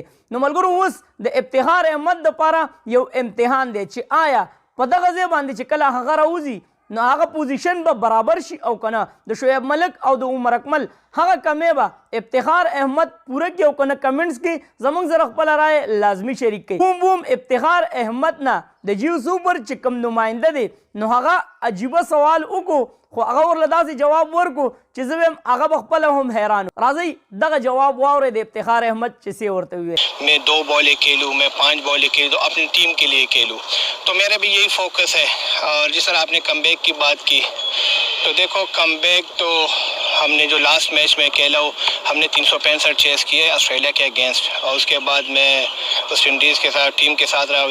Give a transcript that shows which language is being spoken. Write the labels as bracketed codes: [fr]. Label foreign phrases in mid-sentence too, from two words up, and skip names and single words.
[ps] نو ملګرو اوس د افتخار احمد دپاره یو امتحان دی چې آیا په دغه ځای باندې چې کله هغه راوځي نو هغه پوزیشن به برابر شي او که نه د شعیب ملک او د عمر اکمل هغه کمې به افتخار احمد پوره کړي او که نه کمنټس کې زموږ سره خپله رایې لازمي شریک کړي. بوم بوم افتخار احمد نه د جیو سوپر چې کوم نماینده دی نو هغه عجیبه سوال وکړو خو هغه ورله داسې جواب ورکړو چې زه به هغه به خپله هم حیران راځئ دغه جواب واورئ د افتخار احمد چې څه ورته وویل. [ur] میں 2 بالیں کھیلوں میں 5 بالیں کھیلوں تو اپنی ٹیم کے لیے کھیلوں تو میرا بھی یہی فوکس ہے. اور جس طرح آپ نے کم بیک کی بات کی تو دیکھو کم بیک تو ہم نے جو [en] last match [ur] میں کھیلا ہم نے 365 چیز کیے آسٹریلیا کے اگینسٹ اور اس کے بعد میں ویسٹ انڈیز کے ساتھ ٹیم کے ساتھ رہا.